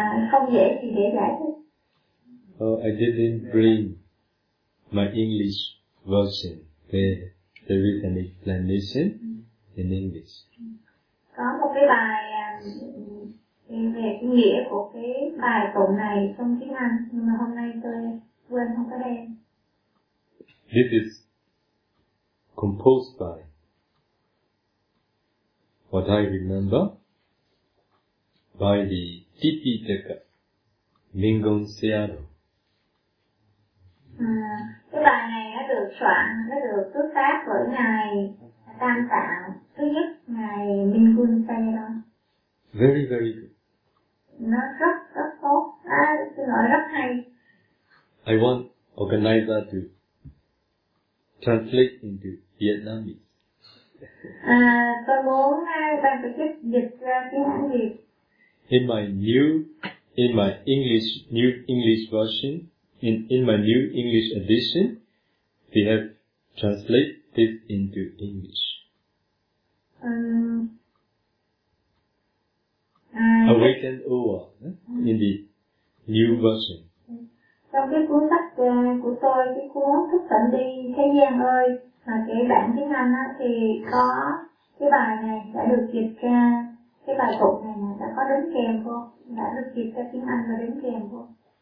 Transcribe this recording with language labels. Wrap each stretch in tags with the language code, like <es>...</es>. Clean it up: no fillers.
<vi>Không dễ thì để giải thôi.</vi> <en>I didn't bring my English version where there is an explanation in English.</en> <vi>Có một cái bài về nghĩa của cái bài tụng này trong tiếng Anh, nhưng mà hôm nay tôi quên không có đem.</vi> <en>This is composed by what I remember by the Tipitaka Mingon Seyado.</en> <vi>Cái bài này đã được soạn, đã được xuất phát bởi ngài Tam Tạng thứ nhất, ngài Mingon Seyado.</vi> <en>Very very good.</en> <vi>Nó rất tốt, xin lỗi, rất hay.</vi> <en>I want organizer to translate into Vietnamese.</en> <vi>Tôi muốn ban tổ chức dịch ra tiếng Anh Việt.</vi> <en>In my new English edition, we have translated this into English. Awakened Over, in the new version.</en> <vi>Trong cái cuốn sách của tôi, cái cuốn Thức Tỉnh Đi Thế Gian Ơi, mà cái bản tiếng Anh á, thì có cái bài này đã được dịch ra, cái bài tụng này đã có đến kèm không? Đã được dịch ra tiếng Anh và đến kèm không?</vi>